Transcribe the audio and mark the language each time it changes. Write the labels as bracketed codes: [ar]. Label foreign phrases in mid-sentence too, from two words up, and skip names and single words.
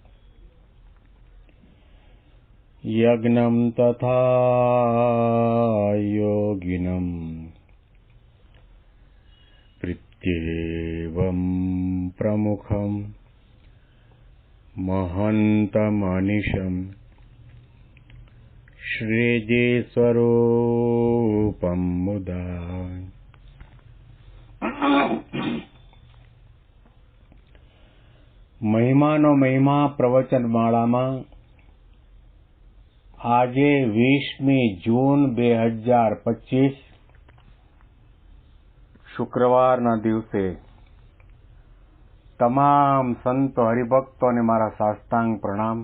[sa] यज्ञं तथा योगिनं प्रत्येवं प्रमुखं महन्तमनिशं श्रीजीस्वरूपं मुदा [gu] મહિમાનો મહિમા પ્રવચન માળામાં આજે 20મી જૂન 2025 શુક્રવારના દિવસે તમામ સંતો હરિભક્તોને મારા સાષ્ટાંગ પ્રણામ.